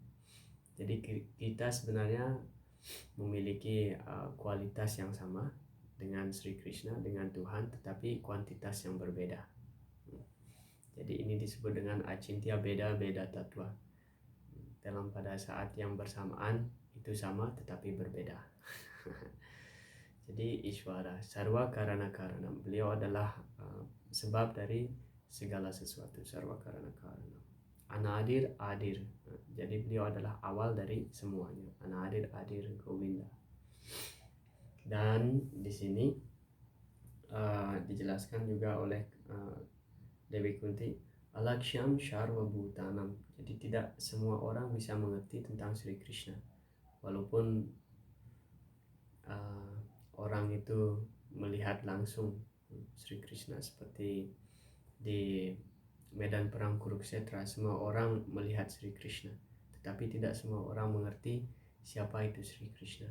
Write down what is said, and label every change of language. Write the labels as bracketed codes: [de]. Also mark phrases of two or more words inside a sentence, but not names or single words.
[id] Jadi kita sebenarnya memiliki kualitas yang sama, dengan Sri Krishna, dengan Tuhan, tetapi kuantitas yang berbeda. Jadi ini disebut dengan [sa] अचिन्त्य भेद भेद तत्त्व. [id] Dalam pada saat yang bersamaan itu sama tetapi berbeda. [sa] Jadi ईश्वर सर्व कारण कारण, [id] beliau adalah sebab dari segala sesuatu, [sa] सर्व कारण कारण. अनादिर् आदिर्, [id] jadi beliau adalah awal dari semuanya. [sa] अनादिर् आदिर् गोविन्द. [id] Dan di sini dijelaskan juga oleh Dewi Kunti, [sa] अलक्ष्यं सर्वभूतानाम्. [id] Jadi tidak semua orang bisa mengerti tentang Sri Krishna, walaupun orang itu melihat langsung Sri Krishna seperti di medan perang Kurukshetra, semua orang melihat Sri Krishna, tetapi tidak semua orang mengerti siapa itu Sri Krishna.